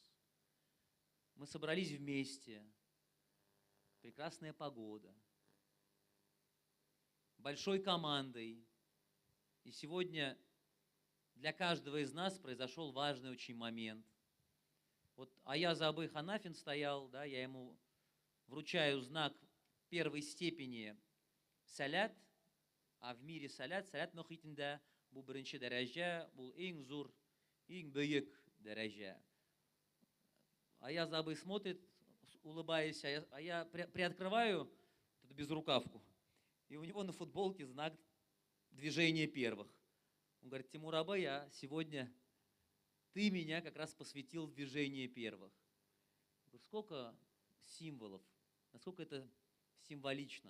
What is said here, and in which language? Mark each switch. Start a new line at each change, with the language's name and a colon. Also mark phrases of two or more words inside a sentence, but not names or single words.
Russian: Мы собрались вместе, прекрасная погода, большой командой. И сегодня для каждого из нас произошел важный очень момент. Вот Аяз абый Ханафин стоял, да, я ему вручаю знак первой степени сәләт, а в мире
Tatar: сәләт мөхитендә бу беренче дәрәҗә, бу иң зур, иң бөек дәрәҗә.
Russian: Аяз абый смотрит, улыбаясь, а я приоткрываю эту безрукавку, и у него на футболке знак движения первых. Он говорит: Тимур абый, а сегодня ты меня как раз посвятил в движение первых. Я говорю: сколько символов, насколько это символично.